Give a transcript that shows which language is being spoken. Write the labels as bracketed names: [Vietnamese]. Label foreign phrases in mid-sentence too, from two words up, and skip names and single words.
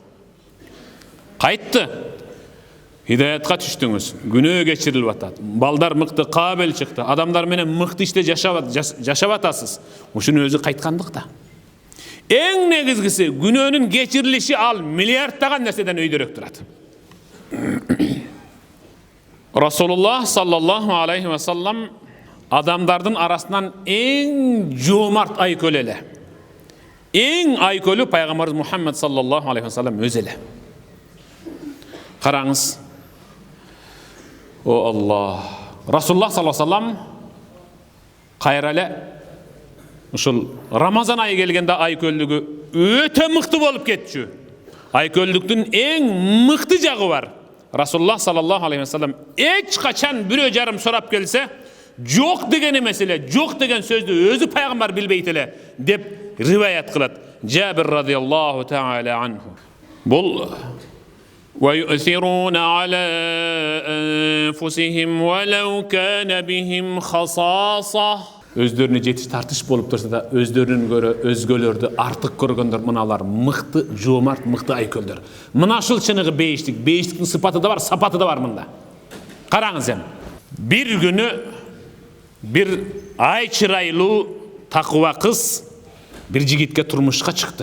[Kyrgyz] Кайтты. Хидаятка түштүңүз. Күнөө кечирилип атат. Балдар мыкты, кабыл чыкты. Адамдар менен мыкты иште жашап атасыз. Ушунун өзү кайткандык да. Эң негизгиси күнөөнүн кечирилиши ал миллиарддаган нерседен өйдөрөк турат. Расулуллах [Arabic] صلى الله عليه وسلم [Kyrgyz] адамдардын арасынан эң жоомарт айкөл эле. Эң айкөлү пайгамбарыбыз Мухаммад [Arabic] صلى الله عليه وسلم [Kyrgyz] өзү эле. Караңыз. О Аллах. Расулуллах [Arabic] صلى الله عليه وسلم [Kyrgyz] кайра эле ушул Рамазан айы келгенде айкөлдүгү өтө мыкты болуп кетчү. Айкөлдүктүн эң мыкты жагы бар. Расулуллах [Arabic] صلى الله عليه وسلم [Kyrgyz] эч качан бирөө жарым сурап келсе, жок деген эмес эле, жок деген сөздү өзү пайгамбар билбейт эле деп риваят кылат. Жабир [Arabic] رضي الله تعالى عنه. Бул وَيُؤْثِرُونَ عَلَى أَنفُسِهِمْ وَلَوْ كَانَ بِهِمْ خَصَاصَةٌ. [Kyrgyz] Өздөрүнө жетиш тартыш болуп турса да, өздөрүнөн көрө өзгөлөрдү артык көргөндөр мыналар мыкты, жоомарт, мыкты айкөлдөр. Мына ушул чыныгы бейиштик, бейиштиктин сыпаты да бар, сапаты да бар мында. Караңыз эми. Bir күнү bir ай чырайлуу такыба кыз bir жигитке турмушка чыкты.